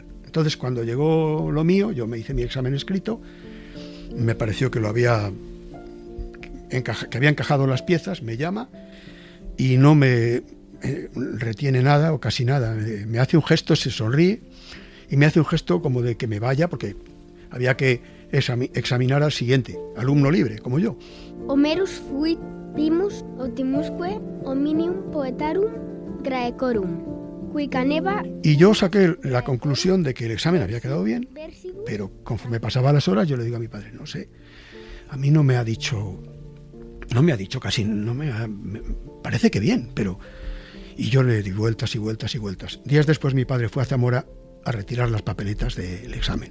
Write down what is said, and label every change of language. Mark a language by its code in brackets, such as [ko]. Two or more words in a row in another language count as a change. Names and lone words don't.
[es] Entonces, cuando llegó lo mío, yo me hice mi examen escrito, me pareció que había encajado las piezas, me llama y no me retiene nada o casi nada. Me hace un gesto, se sonríe y me hace un gesto como de que me vaya, porque había que examinar al siguiente, alumno libre, como yo. [la] Homerus fuit primus optimusque omnium poetarum Graecorum. Cuicaneva. [es] Y yo saqué la conclusión de que el examen había quedado bien, pero conforme pasaban las horas yo le digo a mi padre: no sé, a mí no me ha dicho casi, me parece que bien, pero... Y yo le di vueltas y vueltas y vueltas. Días después mi padre fue a Zamora a retirar las papeletas del examen.